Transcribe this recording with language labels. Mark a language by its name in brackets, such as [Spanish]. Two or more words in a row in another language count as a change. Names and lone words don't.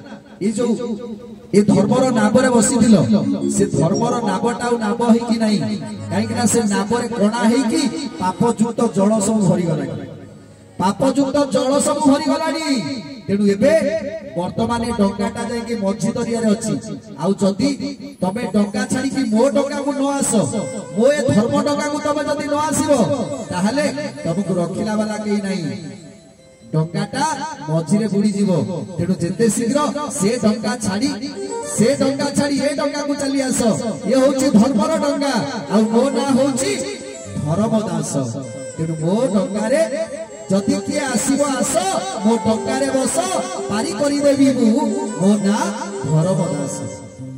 [Odia] ଏ ଧର୍ମର ନାବରେ ବସିଥିଲୋ ସେ ଧର୍ମର ନାବଟା ନାବ ହେ କି ନାହିଁ କାହିଁକି ନା ସେ ନାବରେ କଣା ହେ କି ପାପଯୁକ୍ତ ଜଳ ସବୁ ଭରି ଗଲା ପାପଯୁକ୍ତ ଜଳ ସବୁ ଭରି ଗଲାଣି ତେଣୁ ଏବେ ବର୍ତ୍ତମାନ ଡଙ୍ଗାଟା ଯାଇ କି ମଝି ଦରିଆ ରେ ଅଛି ଆଉ ଯଦି ତମେ ଡଙ୍ଗା ଛାଡ଼ି କି ମୋ ଡଙ୍ଗା କୁ ନ ଆସ ମୋ ଏ ଧର୍ମ ଡଙ୍ଗା କୁ ତମେ ଯଦି ନ ଆସିବ ତାହାହେଲେ ତମକୁ ରଖିଲା ବାଲା କେହି ନାହିଁ ଡଙ୍ଗାଟା ମଝି ରେ ବୁଡ଼ି ଯିବ ତେଣୁ ଯେତେ ଶୀଘ୍ର ସେ ଡଙ୍ଗା ଛାଡ଼ି ଏ ଡଙ୍ଗା କୁ ଚାଲି ଆସ ଏ ହେଉଛି ଧର୍ମର ଡଙ୍ଗା ଆଉ ମୋ ନାଁ ହେଉଛି ଧର୍ମଦାସ ତେଣୁ ମୋ ଡଙ୍ଗା ରେ ଯଦି କିଏ ଆସିବ ଆସ ମୋ ଡଙ୍ଗା ରେ ବସ ପାରି କରି ଦେବି ମୋ ନାଁ ଧର୍ମଦାସ।